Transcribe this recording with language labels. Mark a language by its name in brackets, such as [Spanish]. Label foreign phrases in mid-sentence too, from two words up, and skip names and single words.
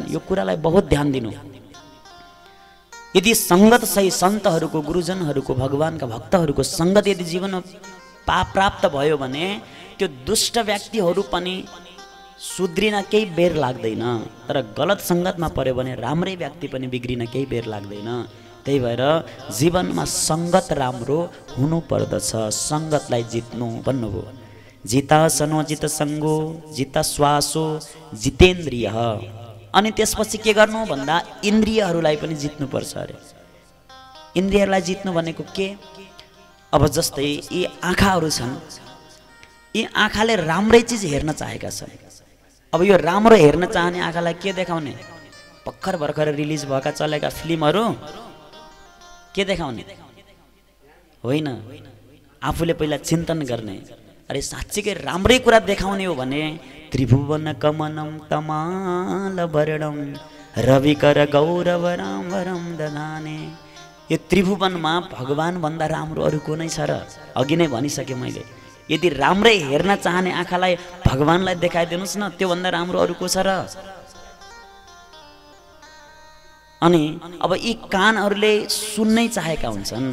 [Nepali] यो कुरालाई बहुत ध्यान दिनु। यदि सङ्गत सही सन्तहरूको, गुरुजनहरूको, भगवानका भक्तहरूको सङ्गत यदि जीवनमा प्राप्त भयो भने त्यो दुष्ट व्यक्तिहरू पनि सुध्रिन केही बेर लाग्दैन। तर गलत सङ्गतमा पर्यो भने राम्रै व्यक्ति पनि बिग्रिन केही बेर लाग्दैन। त्यही भएर जीवनमा सङ्गत राम्रो हुनु पर्दछ। सङ्गतलाई जित्नु भन्नुभयो। [Sanskrit] जिता सनो जित सङ्गो जिता श्वासो जितेन्द्रिय। [Nepali] अनि त्यसपछि के गर्नु भन्दा इन्द्रियहरूलाई पनि जित्नुपर्छ अरे। इन्द्रियहरूलाई जित्नु भनेको के? अब जस्तै यी आँखाहरू छन्, यी आँखाले राम्रै चिज हेर्न चाहेका छन्। अब यो राम्रो हेर्न चाहने आँखालाई के देखाउने? भर्खर भर्खर रिलिज भएका चलेका फिल्महरू के देखाउने? होइन, आफूले पहिला चिन्तन गर्ने। अरे साँच्चीकै राम्रै कुरा देखाउने हो भने [Sanskrit] त्रिभुवन कमनम तमाल वर्णम रविकर गौरव रामवरम ददाने। [Nepali] यो त्रिभुवनमा भगवान भन्दा राम्रो अरू को नै छ र? अघि नै भनिसकेँ मैले। यदि राम्रै हेर्न चाहने आँखालाई भगवानलाई देखाइदिनुहोस् न, त्योभन्दा राम्रो अरू को छ र? अनि अब यी कानहरूले सुन्नै चाहेका हुन्छन्।